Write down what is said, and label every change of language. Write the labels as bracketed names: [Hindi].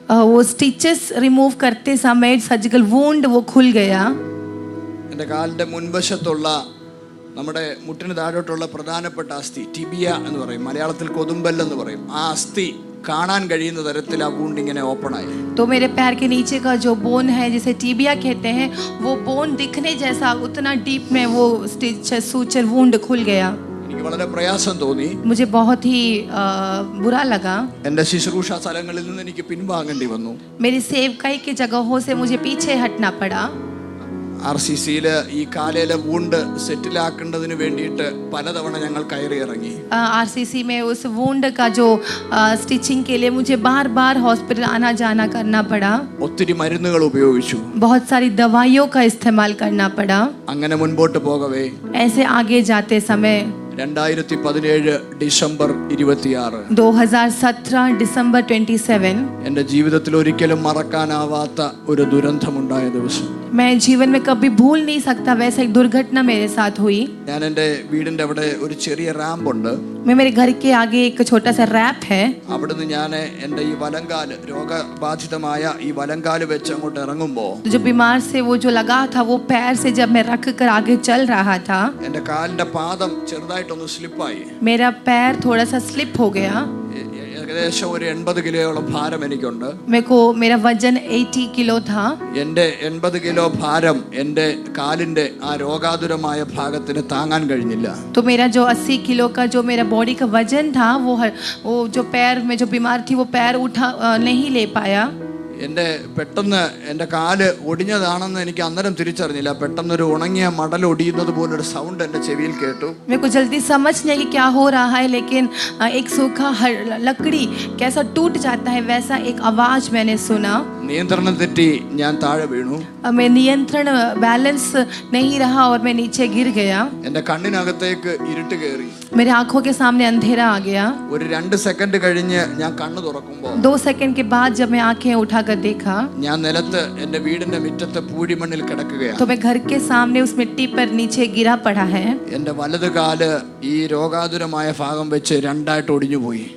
[Hindi] वो stitches remove करते समय सर्जिकल वूंड वो खुल गया. [Malayalam] എൻ്റെ കാലിൻ്റെ മുൻവശത്തുള്ള നമ്മുടെ മുട്ടിന് താഴോട്ടുള്ള പ്രധാനപ്പെട്ട അസ്ഥി ടിബിയ എന്ന് പറയും, മലയാളത്തിൽ കൊതുമ്പൽ എന്ന് പറയും, ആ അസ്ഥി കാണാൻ കഴിയുന്ന തരത്തിൽ ആ വൂണ്ട് ഇങ്ങനെ ഓപ്പൺ ആയി. [Hindi] तो मेरे पैर के नीचे का जो बोन है जिसे टीबिया कहते हैं, वो बोन दिखने जैसा उतना डीप में वो सूचर वुंड खुल गया. [Malayalam] എനിക്ക് വളരെ പ്രയാസം തോന്നി. [Hindi] मुझे बहुत ही बुरा लगा. [Malayalam] എൻ്റെ ശുശ്രൂഷ സ്ഥലങ്ങളിൽ നിന്ന് എനിക്ക് പിൻവാങ്ങേണ്ടി വന്നു. [Hindi] मेरी सेवकाई की जगहों से मुझे पीछे हटना पड़ा. [Malayalam] RCCയിൽ ഈ കാലയിലെ വൂണ്ട് സെറ്റിലാക്കേണ്ടതിന് വേണ്ടിയിട്ട് പലതവണ ഞങ്ങൾ കയറി ഇറങ്ങി. [Hindi] RCC में उस वुंड का जो स्टिचिंग के लिए मुझे बार-बार हॉस्पिटल आना जाना करना पड़ा. [Malayalam] ഒത്തിരി മരുന്നുകൾ ഉപയോഗിച്ചു. [Hindi] बहुत सारी दवाइयों का इस्तेमाल करना पड़ा. [Malayalam] അങ്ങനെ മുൻപോട്ട് പോകവേ [Hindi] ऐसे आगे जाते समय [Malayalam] 2017 ഡിസംബർ 26 [Hindi] 2017 डिसंबर 27 [Malayalam] എൻ്റെ ജീവിതത്തിൽ ഒരിക്കലും മറക്കാനാവാത്ത ഒരു ദുരന്തമുണ്ടായ ദിവസം. [Hindi] मैं जीवन में कभी भूल नहीं सकता वैसा एक दुर्घटना मेरे साथ हुई. [Malayalam] ഞാൻ എൻ്റെ വീടിൻ്റെ അവിടെ ഒരു ചെറിയ റാമ്പ് ഉണ്ട്. [Hindi] मैं मेरे घर के आगे एक छोटा सा रैप है. [Malayalam] അവിടുന്ന് ഞാൻ എൻ്റെ ഈ വലങ്കാല് രോഗബാധിതമായ ഈ വലങ്കാല് വെച്ച് അങ്ങോട്ട് ഇറങ്ങുമ്പോൾ [Hindi] जो बीमार से वो जो लगा था वो पैर से जब मैं रख कर आगे चल रहा था, [Malayalam] എൻ്റെ കാലിൻ്റെ പാദം ചെറുതായിട്ടൊന്ന് സ്ലിപ്പായി. [Hindi] मेरा पैर थोड़ा सा स्लिप हो गया. [Malayalam] ഏകദേശം ഒരു 80 കിലോയോളം ഭാരം എനിക്കുണ്ട്. [Hindi] मेरा वजन 80 किलो था. [Malayalam] എൻ്റെ 80 കിലോ ഭാരം എൻ്റെ കാലിൻ്റെ ആ രോഗാതുരമായ ഭാഗത്തിന് താങ്ങാൻ കഴിഞ്ഞില്ല. [Hindi] तो मेरा जो 80 किलो का जो मेरा बॉडी का वजन था वो जो पैर में जो बीमार थी वो पैर उठा नहीं ले पाया. [Malayalam] എൻ്റെ പെട്ടെന്ന് എൻ്റെ കാല് ഒടിഞ്ഞതാണെന്ന് എനിക്ക് അന്നേരം തിരിച്ചറിഞ്ഞില്ല. പെട്ടെന്നൊരു ഉണങ്ങിയ മടൽ ഒടിയുന്നത് പോലൊരു സൗണ്ട് എൻ്റെ ചെവിയിൽ കേട്ടു. [Hindi] मेरे को जल्दी समझ नहीं कि क्या हो रहा है, लेकिन एक सूखा लकड़ी कैसा टूट जाता है वैसा एक आवाज मैंने सुना. [Malayalam] നിയന്ത്രണം തെറ്റി ഞാൻ താഴെ വീണു. [Hindi] मैं नियंत्रण बैलेंस नहीं रहा और मैं नीचे गिर गया. [Malayalam] എൻ്റെ കണ്ണിനകത്തേക്ക് ഇരുട്ട് കയറി. [Hindi] मेरे आंखों के सामने अंधेरा आ गया. [Malayalam] ഒരു 2 സെക്കൻഡ് കഴിഞ്ഞ് ഞാൻ കണ്ണ് തുറക്കുമ്പോൾ [Hindi] 2 सेकंड के बाद जब मैं आंखें उठाकर देखा [Malayalam] ഞാൻ നിലത്ത് എൻ്റെ വീടിന്റെ മുറ്റത്ത് പൂഴിമണ്ണിൽ കിടക്കുകയാണ്. [Hindi] तो मैं घर के सामने उस मिट्टी पर नीचे गिरा पड़ा है. [Malayalam] എൻ്റെ വലത് കാല് ഈ രോഗാതുരമായ ഭാഗം വെച്ച് രണ്ടായിട്ട് ഒടിഞ്ഞു പോയി.